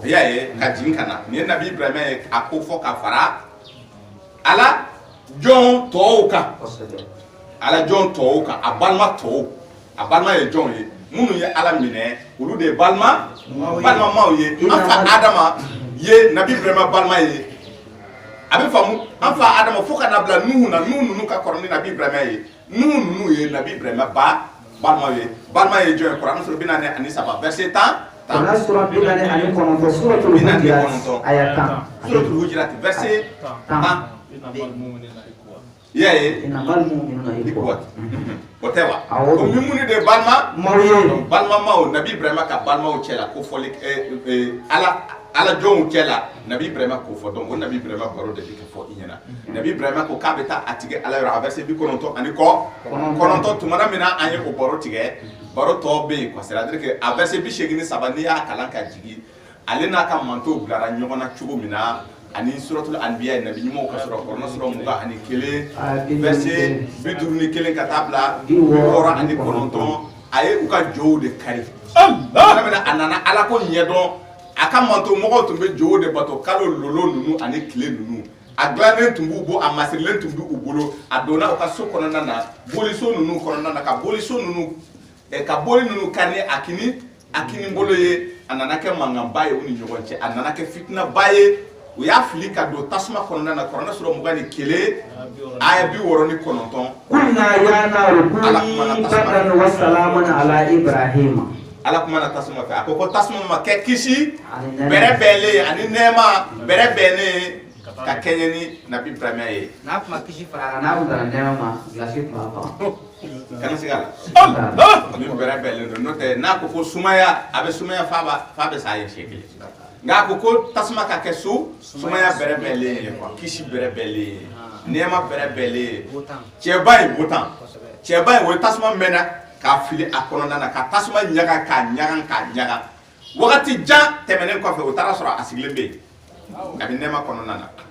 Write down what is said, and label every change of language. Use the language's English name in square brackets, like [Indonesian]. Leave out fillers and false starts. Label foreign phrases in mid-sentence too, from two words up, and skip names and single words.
[Bambara] i y'a ye ka jigin ka na nin ye nabi Ibrahima ye a ko fɔ ka fara ala jɔn tɔw kan ala jɔn tɔw kan a balima ye jɔn ye minnu ye ala minɛ olu de ye balimamaw ye an fa Adama ye nabi Ibrahima balima ye a bɛ faamu an fa Adama fo ka na bila Nuhu na Nuhu ninnu ka kɔrɔ ni nabi Ibrahima ye Nuhu ninnu ye nabi Ibrahima balima ye jɔn ye Kuranɛ sura 43 verset 10 suratul Hujurat ayat 10 suratul Hujurat verset 10 iya ye [Arabic] إنما المؤمنون إخوة [Bambara] o tɛ wa ko min minnu de balimamaw nabi Ibrahima ka balimaw cɛ la ko fɔli ala jɔnw cɛ la nabi Ibrahima k'o fɔ donc o nabi Ibrahima baro de bɛ kɛ fɔ i ɲɛna nabi Ibrahima ko k'a bɛ taa a tigɛ ala yɔrɔ a verset 99 tumana min na an ye o baro tigɛ baro tɔ bɛ yen [French] quoi c'est-à-dire que [Bambara] a verset 83 n'i y'a kalan ka jigin ale n'a ka manteau bilara ɲɔgɔn na cogo min na ani suratul Anbiya nabi ɲumanw ka sɔrɔ kɔrɔna sura 21 verset 51 ka taa bila 69 a ye u ka jɔw de kari a nana ala ko ɲɛdɔn a ka manto mɔgɔw tun bɛ jɔw de bato kalo lolo ninnu ani tile ninnu a dilannen tun b'u bolo a masirilen tun b'u bolo a donna u ka so kɔnɔna na boliso ninnu kɔnɔna na ka boli ninnu kari a kini bolo ye a nana kɛ mankanba ye u ni ɲɔgɔn cɛ a nana kɛ fitinaba ye u y'a fili ka don tasuma kɔnɔna na kuranɛ sura 21 aya 69 [Arabic] قلنا يا نار كوني بردا وسلاما على إبراهيم [Bambara] ala kuma na tasuma fɛ a ko tasuma ma kɛ kisi bɛrɛ bɛnlen ani nɛɛma bɛrɛ bɛnlen ka kɛɲɛ ni nabi Ibrahima ye n'a kuma kisi fara kan n'a kun dara nɛɛma ma gilasi tun b'a faga kana se a la ni bɛrɛ bɛnlen don n'o tɛ n'a ko sumaya a bɛ sumaya fa bɛ sa a ye siɲɛ kelen nka a ko tasuma ka kɛ sumaya bɛrɛ bɛnlen ye quoi kisi bɛrɛ bɛnlen ye nɛɛma bɛrɛ bɛnlen ye cɛba ye butan cɛba ye o ye tasuma mɛnna k'a fili a kɔnɔna na ka tasuma ɲaga k'a ɲaga wagati jan tɛmɛnen kɔfɛ o taara sɔrɔ a sigilen bɛ yen a bɛ nɛɛma kɔnɔna na